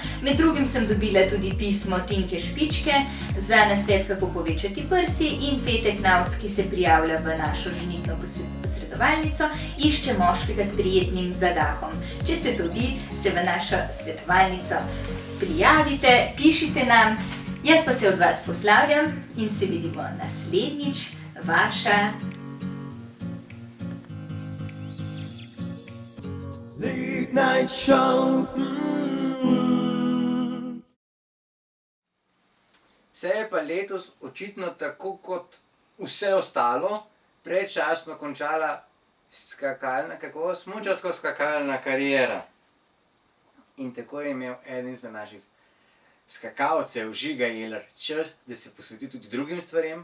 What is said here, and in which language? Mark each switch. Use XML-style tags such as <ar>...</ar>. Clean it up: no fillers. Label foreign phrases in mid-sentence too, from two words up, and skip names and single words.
<sl>Med drugim sem dobila tudi pismo Tinke Špičke za nasvet, kako povečati prsi, in Fete Knavs, ki se prijavlja v našo ženitno posredovalnico, išče moškega s prijetnim zadahom. Če ste to vi, se v našo svetovalnico prijavite, pišite nam. Jaz pa se od vas poslavljam in se vidimo naslednjič. Vaša Late night show. Se je pa letos očitno tako kot vse ostalo predčasno končala smučarsko skakalna kariera. In tako je imel eden izmed naših skakalcev, Žiga Jeler, čas, da se posveti tudi drugim stvarem.</sl>